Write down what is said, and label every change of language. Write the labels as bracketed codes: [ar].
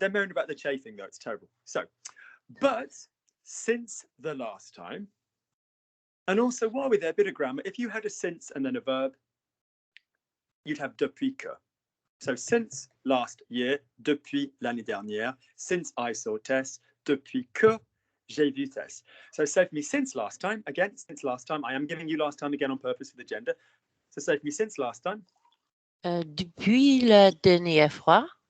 [en] They're moaning about the chafing though. It's terrible. So, but since the last time, and also while we're there, a bit of grammar. If you had a since and then a verb, you'd have depuis que. So since last year, [fr] depuis l'année dernière, [en] since I saw Tess, [fr] depuis que j'ai vu Tess. [en] So say for me, since last time, again, since last time, I am giving you last time again on purpose for the gender. So say for me, since last time. [fr] Depuis la dernière fois.